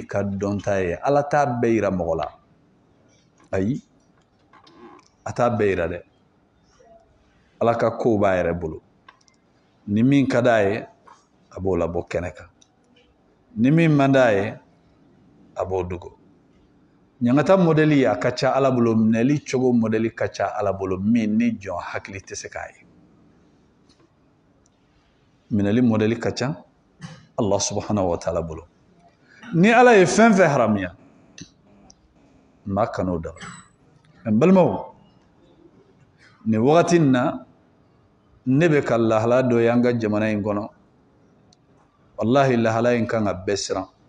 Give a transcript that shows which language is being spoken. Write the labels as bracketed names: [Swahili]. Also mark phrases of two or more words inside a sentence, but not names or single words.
[Bambara] ka dɔnta ye ala t'a bɛɛ yira mɔgɔ la ayi a t'a bɛɛ yira dɛ ala ka kow b'a yɛrɛ bolo ni min ka d'a ye a b'o labɔ kɛnɛ kan ni min man d'a ye a b'o dogo ɲangata modèle a ka ca ala bolo minɛli cogo modèle ka ca ala bolo min ni jɔn hakili tɛ se k'a ye minɛli modèle ka ca [Arabic] الله سبحانه وتعالى [Bambara] bolo ni ala ye fɛn fɛn haramuya maa kan'o da n balimaw nin wagati in na ne bɛ ka lahala dɔ ye an ka jamana in kɔnɔ wallahi lahala in kan ka bɛɛ siran